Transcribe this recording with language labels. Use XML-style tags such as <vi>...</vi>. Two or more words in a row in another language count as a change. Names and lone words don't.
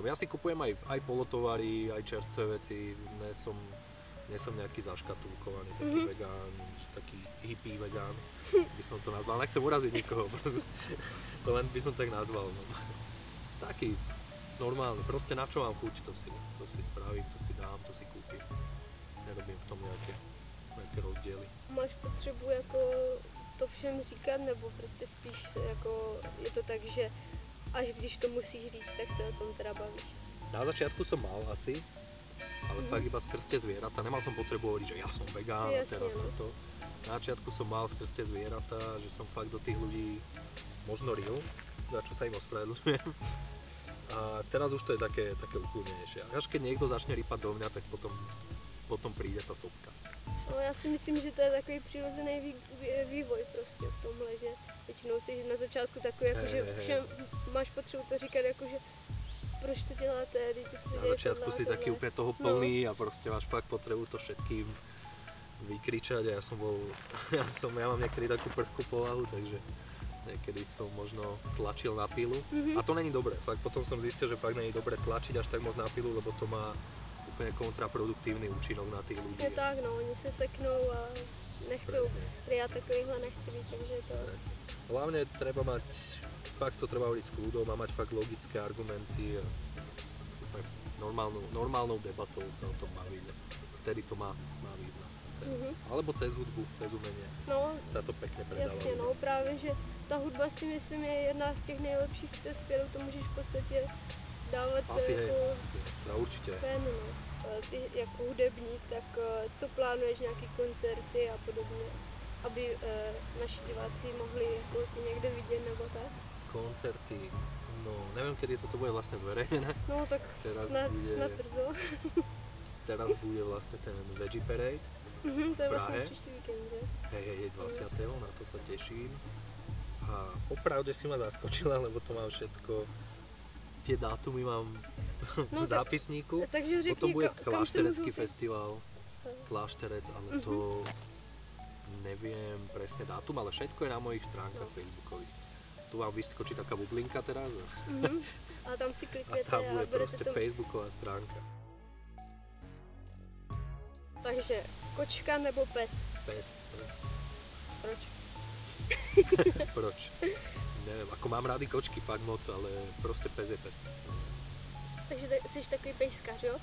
<sk>Ja si kupujem aj polotovary, aj čerstvé veci, nie som nejaký zaškatulkovaný taký vegán, taký hippie vegán, by som to nazval. Nechcem uraziť nikoho, to len by som tak nazval. No. Taký normálny, proste na čo mám chuť, to si spravím, to si dám, to si kúpim. Nerobím v tom nejaké rozdiely.</sk> <cs>Máš potřebu jako to všem říkat, nebo prostě spíš jako je to tak, že až když to musíš říct, tak se o tom teda bavíš?</cs> <sk>Na začiatku som mal asi, ale fakt iba skrz tie zvieratá. Nemal som potrebu hovoriť, že ja som vegán a teraz toto. Na začiatku som mal skrz tie zvieratá, že som fakt do tých ľudí možno ril, za čo sa im ospravedlňujem. A teraz už to je také ukludnejšie. Až keď niekto začne rýpať do mňa, tak potom príde tá sopka. No,</sk> <cs>já si myslím, že to je takový přirozený vývoj prostě v tomhle, že většinou si na začátku takový, jako, že všem máš potřebu to říkat, jako, že proč to děláte,</cs> <sk>Na začiatku si taký úplne toho plný a proste máš fakt potrebu to všetkým vykričať a ja mám niekedy takú prvkú povahu, takže niekedy som možno tlačil na pilu a to není dobré, fakt potom som zistil, že fakt není dobré tlačiť až tak moc na pilu, lebo to má úplne kontraproduktívny účinok na tých ľudí. Je tak, no,</sk> <cs>oni se seknou a nechcou, já takovýhle nechci být, takže to...</cs> <sk>Hlavne treba mať, fakt to treba hovoriť s kľudom a mať fakt logické argumenty a normálnou debatou sa o tom baviť. Vtedy to má význam. Alebo cez hudbu, cez umenie sa to pekne predáva.</sk> <cs>Jasně, no, právě, že ta hudba si myslím je jedna z těch nejlepších cest, kterou to můžeš v podstatě dávat asi jako určitě. Fen, no. Ty jako hudebník, tak co plánuješ, nějaký koncerty a podobně, aby naši diváci mohli jako tě někde vidět nebo tak? Koncerty,</cs> <sk>no neviem, kedy toto bude vlastne zverejnené.</sk> <cs>No tak snad brzo.</cs> <sk>Teraz bude vlastne ten Veggie Parade</sk> <cs>to je vlastne příští víkend, že?</cs> <sk>Hej, 20. Na to sa teším. A popravde si ma zaskočila, lebo to mám všetko, tie dátumy mám v zápisníku.</sk> <cs>Takže řekni,</cs> <sk>potom bude Klášterecký festival, Klášterec, ale to neviem presne dátum, ale všetko je na mojich stránkach facebookových. Tu vám vyskočí taká bublinka teraz a tam si kliknete a tam bude proste facebooková stránka.</sk> <cs>Takže kočka nebo pes? Pes. Proč? Proč?</cs> <sk>Neviem, ako mám rády kočky fakt moc, ale proste pes je pes.</sk> <cs>Takže jsi takový pejskař, jo?</cs>